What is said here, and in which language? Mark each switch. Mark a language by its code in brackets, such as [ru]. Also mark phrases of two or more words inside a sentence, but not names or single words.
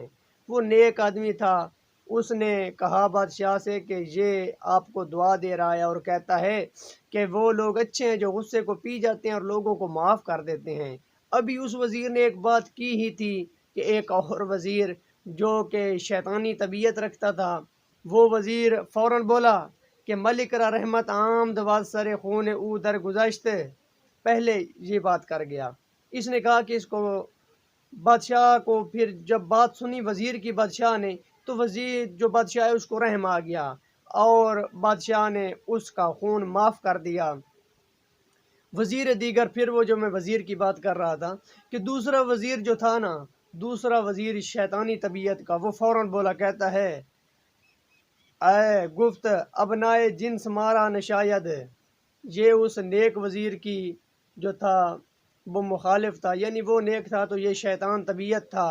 [ur] وہ نیک آدمی تھا، اس نے کہا بادشاہ سے کہ یہ آپ کو دعا دے رہا ہے اور کہتا ہے کہ وہ لوگ اچھے ہیں جو غصے کو پی جاتے ہیں اور لوگوں کو معاف کر دیتے ہیں۔ ابھی اس وزیر نے ایک بات کی ہی تھی کہ ایک اور وزیر جو کہ شیطانی طبیعت رکھتا تھا، وہ وزیر فوراً بولا کہ [fa] ملک را رحمت آمد و سر خون او در گذشت، [ur] پہلے یہ بات کر گیا اس نے کہا کہ اس کو بادشاہ کو پھر جب بات سنی وزیر کی بادشاہ نے تو وزیر جو بادشاہ ہے اس کو رحم آ گیا اور بادشاہ نے اس کا خون معاف کر دیا۔ [fa] وزیر دیگر [ur] پھر وہ جو میں وزیر کی بات کر رہا تھا کہ دوسرا وزیر جو تھا نا، دوسرا وزیر شیطانی طبیعت کا، وہ فوراً بولا کہتا ہے [fa] اے گفت ابنائے جنس مارا نشاید، [ur] یہ اس نیک وزیر کی جو تھا وہ مخالف تھا، یعنی وہ نیک تھا تو یہ شیطان طبیعت تھا۔